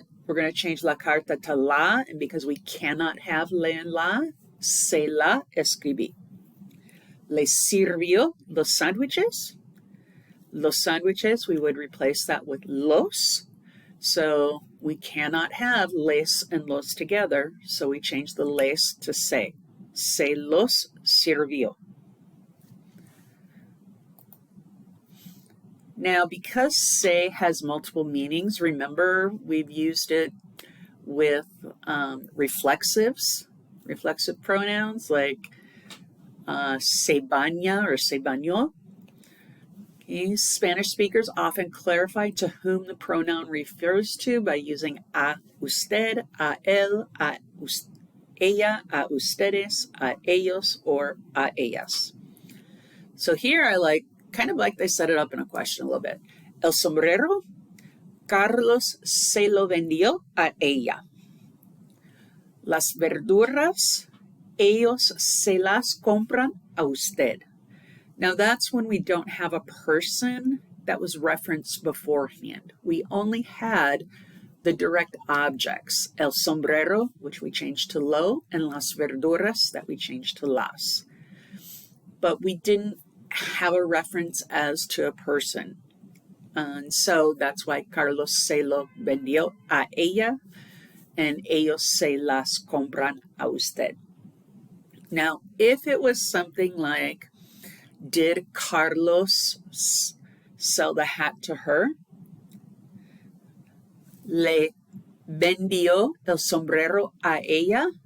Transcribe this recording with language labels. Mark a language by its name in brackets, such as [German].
[English] we're going to change la carta to la, and because we cannot have le and la, [Spanish] se la escribí. Le sirvió los sándwiches. [English] Los sándwiches, we would replace that with los. So we cannot have les and los together, so we change the les to se. [Spanish] Se los sirvió. [English] Now, because se has multiple meanings, remember we've used it with reflexive pronouns like se baña or se bañó. Okay. Spanish speakers often clarify to whom the pronoun refers to by using a usted, a él, a ella, a ustedes, a ellos, or a ellas. So here I kind of like they set it up in a question a little bit. [Spanish] El sombrero, Carlos se lo vendió a ella. Las verduras, ellos se las compran a usted. [English] Now that's when we don't have a person that was referenced beforehand. We only had the direct objects, el sombrero, which we changed to lo, and las verduras, that we changed to las. But we didn't have a reference as to a person. And so that's why [Spanish] Carlos se lo vendió a ella, [English] and [Spanish] ellos se las compran a usted. [English] Now, if it was something like, did Carlos sell the hat to her? [Spanish] Le vendió el sombrero a ella?